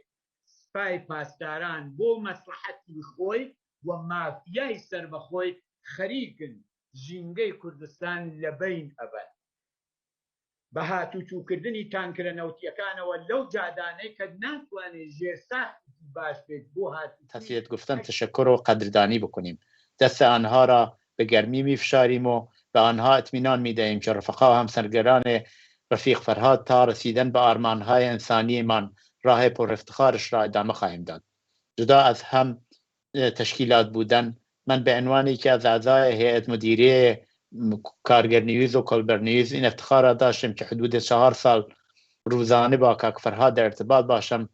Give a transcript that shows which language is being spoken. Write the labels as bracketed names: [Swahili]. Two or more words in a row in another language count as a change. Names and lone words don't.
[Central Kurdish] سپای پاسداران بۆ مەسلحەتی خۆی و مافیای سربەخۆی خەریکن ژینگەی کوردستان لەبەین ئەبەن. بە هاتوچووکردنی تانکرە نەوتیەکانەوە لەو جادانەی کە ناتوانێت ژێرساختی باش بێت بۆ [Persian] تسلیت گفتن تشکر و قدردانی بکنیم. دست آنها را به گرمی میفشاریم و به آنها اطمینان میدهیم که رفقا و همسرگران رفیق فرهاد تا رسیدن به آرمانهای انسانی من راه پر افتخارش را ادامه خواهیم داد. جدا از هم تشکیلات بودن، من به عنوان یکی از اعضای هیئت مدیره کارگر نیوز و کلبر نیوز این افتخار را داشتم که حدود 4 سال روزانه با کاک فرهاد در ارتباط باشم.